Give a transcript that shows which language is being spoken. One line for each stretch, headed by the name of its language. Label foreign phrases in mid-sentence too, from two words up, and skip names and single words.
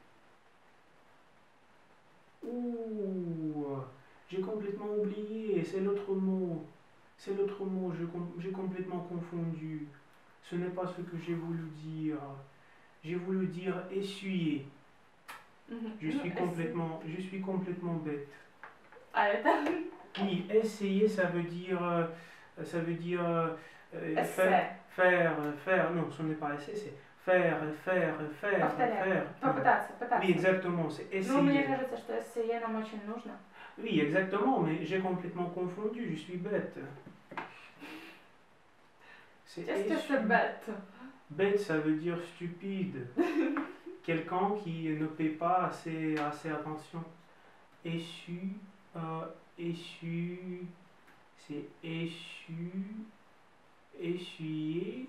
French: Ouh, j'ai complètement oublié, c'est l'autre mot. C'est l'autre mot, j'ai complètement confondu. Ce n'est pas ce que j'ai voulu dire. J'ai voulu dire essuyer. Je suis complètement bête.
Russian: А это?
French: Oui, essayer, ça veut dire faire. Non, ce n'est pas essayer, c'est faire.
Russian: Попытаться.
French: Oui, exactement, c'est essayer.
Russian: Ну, мне кажется, что эссе нам очень нужно.
French: Oui, exactement, mais j'ai complètement confondu, je suis bête. Qu'est-ce que c'est bête? Bête, ça veut dire stupide. Quelqu'un qui ne paie pas assez attention. Essu, c'est essuyer.